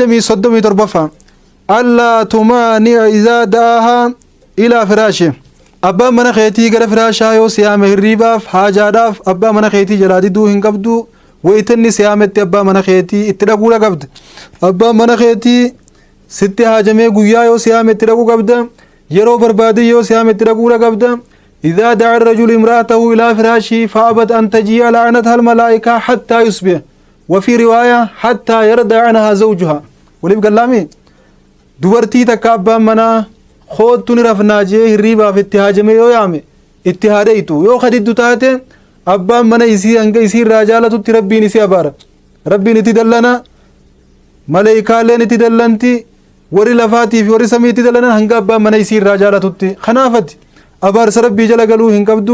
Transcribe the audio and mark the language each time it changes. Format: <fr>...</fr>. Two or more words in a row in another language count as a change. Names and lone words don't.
<om>37</om> <ar>ألا تمانع إذا دعاها إلى فراشه</ar> <om>abbaan mana keetii gara firaashaa yoo siyaame hirriibaaf haajaadhaaf abbaa mana keetii jalaa diduu hin qabdu wayitanni siyaametti abbaa mana keetii itti dhaquudha qabda abbaan mana keetii sitti haajamee guyyaa yoo siyaame itti dhaquu qabda yeroo barbaade yoo siyaame itti dhaquudha qabda</om> <ar>إذا دعا الرجل امرأته إلى فراشه فأبت أن تجيء لعنتها الملائكة حتى يصبح وفي رواية حتى يرضى عنها زوجها وليب قلامي</ar> <om>dubartii takka abbaan manaa kootu ni rafnaa jee hirriibaaf itti haajame yoo yaame itti haadheeytu yoo kadiddu taate abbaan mana isii hanga isii irraa jaalatutti rabbiin isii abaara rabbiin itti dallana maleeykaaleen itti dallanti warri lafaatii fi warri samii itti dallanan hanga abbaan mana isii irraa jaalatutti kanaafati abaarsa rabbii jala galuu hin qabdu</om>